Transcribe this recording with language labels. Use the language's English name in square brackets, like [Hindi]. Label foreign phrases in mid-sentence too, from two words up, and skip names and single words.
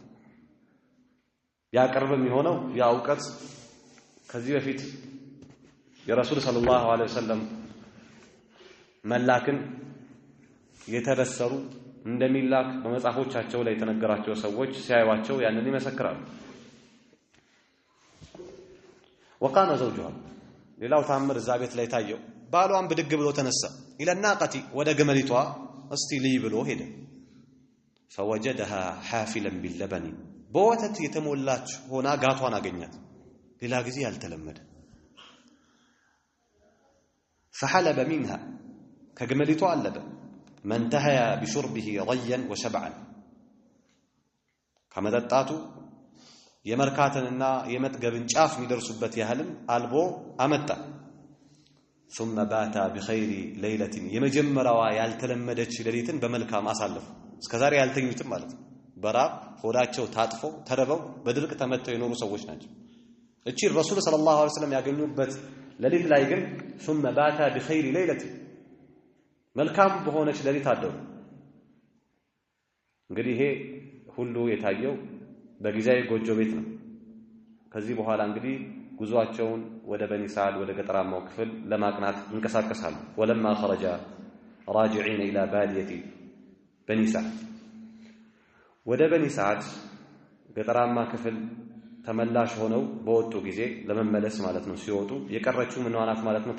[Amharic] ያ ቅርብም የሆነው ያ ዕውቀት ከዚህ በፊት የረሱል [Arabic] صلى الله عليه وسلم [Amharic] መላክን የተበሰሩ እንደሚላክ በመጽሐፎቻቸው ላይ የተነገራቸው ሰዎች ሲያዩዋቸው ያንን ይመሰክራሉ [Arabic] وقام زوجها [Amharic] ሌላው ታምር እዛ ቤት ላይ ታየው ባሏን ብድግ ብሎ ተነሳ ኢለናቀቲ ወደ ገመሊቷ እስቲ ልይ ብሎ ሄደ [Arabic] فوجدها حافلا باللبن [Amharic] በወተት የተሞላች ሆና ጋቷን አገኛት ሌላ ጊዜ ያልተለመደ [Arabic] فحلب منها [Amharic] ከገመሊቷ አለበ [Arabic] من انتهى بشربه ضيا وشبعا [Amharic] ከመጠጣቱ የመርካተንና የመጥገብን ጫፍ የሚደርሱበት ያህልም አልቦ አመጣ [Arabic] ثم بات بخير ليله [Amharic] የመጀመሪያዋ ያልተለመደች ሌሊትን በመልካም አሳለፉ እስከዛሬ ያልተኙትም ማለት ነው በራብ ሆዳቸው ታጥፎ ተረበው በድርቅ ተመተው የኖሩ ሰዎች ናቸው እቺ ረሱል [Arabic] صلى الله عليه وسلم [Amharic] ያገኙበት ሌሊት ላይ ግን [Arabic] ثم بات بخير ليله [Amharic] መልካም በሆነች ሌሊት አደሩ እንግዲህ ይሄ ሁሉ የታየው በጊዜያዊ ጎጆ ቤት ነው። ከዚህ በኋላ እንግዲህ ጉዟቸውን ወደ በኒ ሰዓድ ወደ ገጠራማው ክፍል ለማቅናት እንቀሳቀሳሉ። [Arabic] ولما خرجا راجعين إلى بادية بني سعد [Amharic] ወደ በኒ ሰዓድ ገጠራማ ክፍል ተመላሽ ሆነው በወጡ ጊዜ ለመመለስ ማለት ነው። ሲወጡ የቀረችው ምን ዋናት ማለት ነው?